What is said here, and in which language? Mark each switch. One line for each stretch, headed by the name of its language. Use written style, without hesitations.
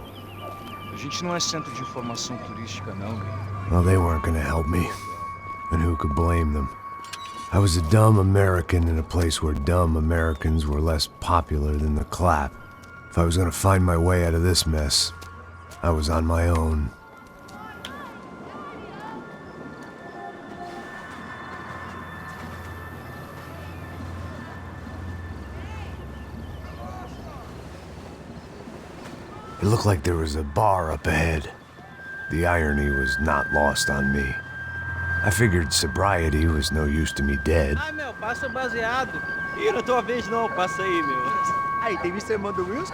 Portuguese: A gente não é centro de informação turística, não, velho.
English: Well, they weren't gonna help me. And who could blame them? I was a dumb American in a place where dumb Americans were less popular than the clap. If I was gonna find my way out of this mess, I was on my own. It looked like there was a bar up ahead. The irony was not lost on me. I figured sobriety was no use to me dead.
Portuguese: Ai, meu, passa o baseado. Ih, não é tua vez não, passa aí, meu. Aí, tem visto a irmã do Wilson?